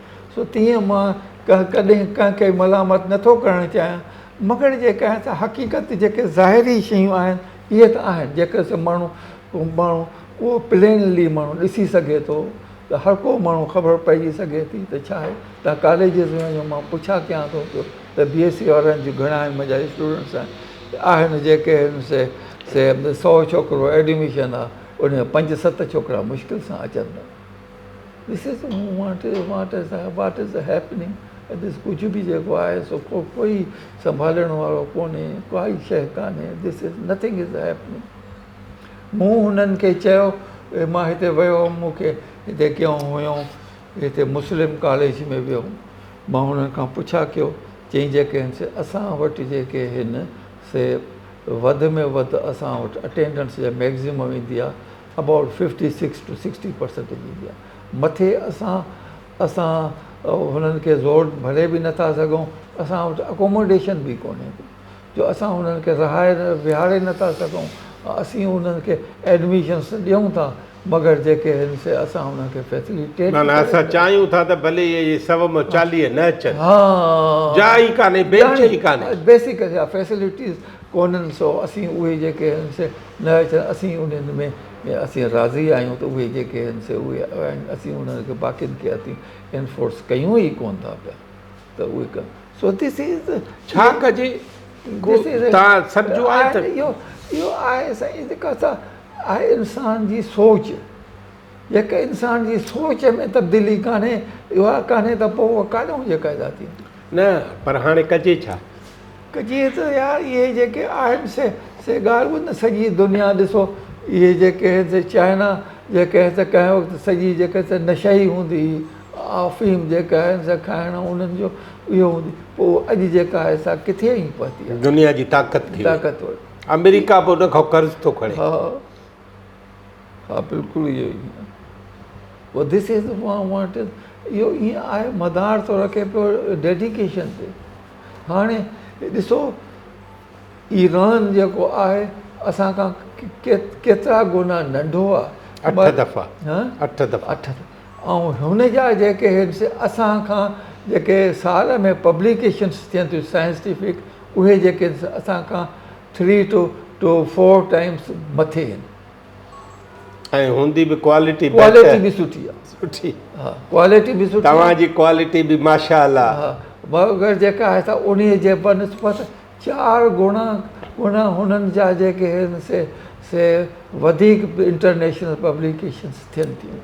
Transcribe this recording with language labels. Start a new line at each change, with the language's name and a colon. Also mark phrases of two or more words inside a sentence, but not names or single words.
Sindhi: सो तीअं मां कॾहिं कंहिंखे मलामत नथो करणु चाहियां, मगर जेका आहे हक़ीक़त जेके ज़ाहिरी शयूं आहिनि इहे त आहिनि, जेके माण्हू उहो प्लेनली माण्हू ॾिसी सघे थो, त हर को माण्हू ख़बर पइजी सघे थी त छा आहे। तव्हां कॉलेजिस में वञो, मां पुछा कयां थो त BSc वारनि जूं घणा आहिनि मुंहिंजा स्टूडेंट्स आहिनि जेके आहिनि से 100 छोकिरो एडमिशन आहे, उन में 5-7 छोकिरा मुश्किल सां अचनि था।
English: this is what is happening.
Sindhi: कुझु बि जेको आहे सो कोई संभालण वारो कोन्हे, काई शइ कान्हे,
English: this is nothing is happening.
Sindhi: मूं हुननि खे चयो, मां हिते वियो हुउमि, मूंखे हिते कीअं हुयुमि, हिते मुस्लिम कॉलेज में वियो हुउमि, मां हुननि खां पुछा कयो, चई जेके आहिनि से असां वटि जेके आहिनि से वधि में वधि असां वटि अटेंडेंस जे मैक्ज़िमम ईंदी आहे
English: about 56 to 60%
Sindhi: ईंदी आहे। मथे असां हुननि खे ज़ोर भरे बि नथा सघूं, असां वटि अकोमोडेशन बि कोन्हे जो असां हुननि खे विहारे नथा सघूं। असीं हुननि खे एडमिशन्स ॾियूं था मगर जेके आहिनि से असां उनखे फैसिलिटेट माना असां चाहियूं था त भले इहे 140 न अचनि, हा जाइ ई कान्हे, बेंच ई कान्हे।
English: basic facilities
Sindhi: कोन्हनि, सो असीं उहे जेके आहिनि से न अचनि, असीं उन्हनि में असीं राज़ी आहियूं त उहे जेके आहिनि से उहे आहिनि, असीं उन्हनि खे बाक़ियुनि खे असीं एनफोर्स कयूं ई कोन था पिया त उहे कनि। सो
English: this is
Sindhi: छा कजे तव्हां सम्झो आहे त इहो आहे साईं जेका आहे इंसान जी सोच, जेके इंसान जी सोच में तब्दीली कान्हे, इहा कान्हे त पोइ उहा काॾों जेका थी न, पर हाणे कजे छा? कजे त यार इहे जेके आहिनि से ॻाल्हि ॿुध न, सॼी दुनिया ॾिसो, इहे जेके आहिनि से चाइना जेके आहिनि से कंहिं वक़्तु सॼी जेके से नशई हूंदी, अफ़ीम जेका आहिनि से खाइण उन्हनि जो इहो हूंदी, पोइ अॼु जेका आहे सा किथे ई पहुती आहे, दुनिया जी ताक़त थी ताक़तवर। अमेरिका बि उन खां कर्ज़ थो खणे। हा हा बिल्कुलु इहो ई आहे। पोइ
English: this is want
Sindhi: इहो ईअं आहे, मदार थो रखे पियो डेडिकेशन ते। हाणे ॾिसो ईरान जेको आहे असां खां केतिरा गुना नंढो आहे, 8 दफ़ा हा 8 दफ़ा। ऐं हुन जा जेके आहिनि से असां खां जेके साल में पब्लिकेशन्स थियनि थियूं साइंटिफिक, उहे जेके असां खां
English: 3 to 4 times
Sindhi: मथे आहिनि, ऐं हूंदी बि क्वालिटी बि सुठी आहे। सुठी, हा क्वालिटी बि सुठी, तव्हांजी क्वालिटी बि माशाअल्लाह। हा मगर जेका आहे त उन जे बनस्पत 4 गुणा हुननि जा जेके आहिनि से वधीक
English: international publications
Sindhi: थियनि थियूं।